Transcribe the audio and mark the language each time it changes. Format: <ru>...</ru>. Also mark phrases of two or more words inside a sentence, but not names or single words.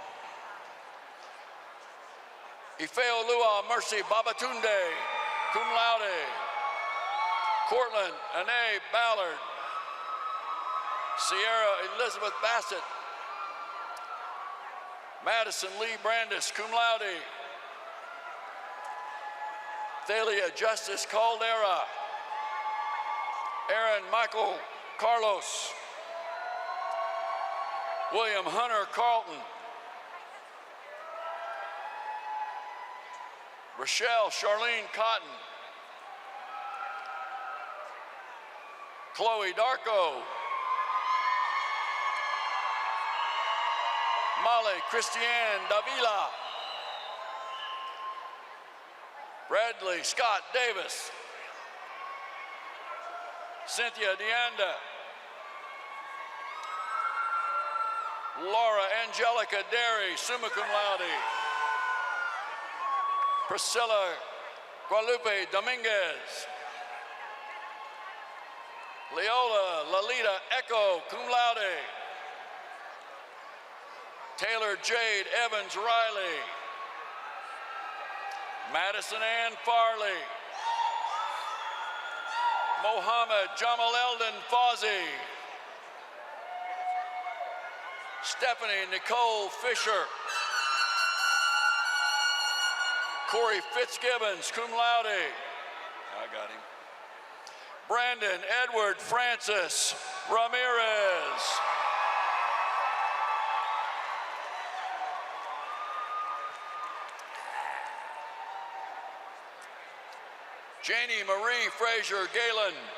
<en>Ifeo Lua Mercy Babatunde,</en> <la>cum laude.</la> <en>Cortland Ane Ballard. Sierra Elizabeth Bassett. Madison Lee Brandis,</en> <la>cum laude.</la> <en>Thalia Justice Caldera. Aaron Michael Carlos. William Hunter Carlton. Rochelle Charlene Cotton. Chloe Darko. Molly Christiane Davila. Bradley Scott Davis. Cynthia Deanda. Laura Angelica Derry,</en> <la>summa cum laude.</la> <en>Priscilla Guadalupe Dominguez. Leola Lalita Echo,</en> <la>cum laude.</la> <en>Taylor Jade Evans Riley. Madison Ann Farley. Mohammed Jamal Eldon Fawzi. Stephanie Nicole Fisher. Corey Fitzgibbons,</en> <la>cum laude.</la> <en>I got him. Brandon Edward Francis Ramirez. Janie Marie Frazier Galen.</en>